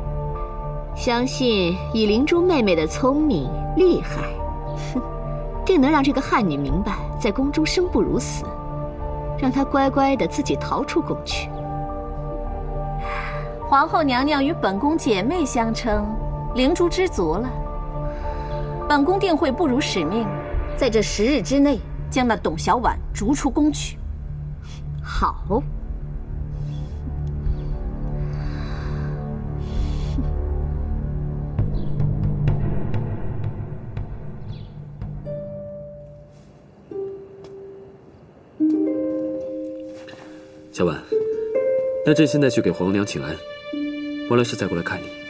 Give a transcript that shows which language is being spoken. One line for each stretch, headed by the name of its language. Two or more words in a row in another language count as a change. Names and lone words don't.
Chinese: 相信以靈珠妹妹的聰明厲害，定能讓這個漢女明白在宮中生不如死，讓她乖乖的自己逃出宮去。皇後娘娘與本宮姐妹相稱，靈珠知足了。本宮定會不辱使命，在這10日之內將那董小宛逐出宮去。好。小婉，那朕现在去給皇娘請安，完了事再過來看你。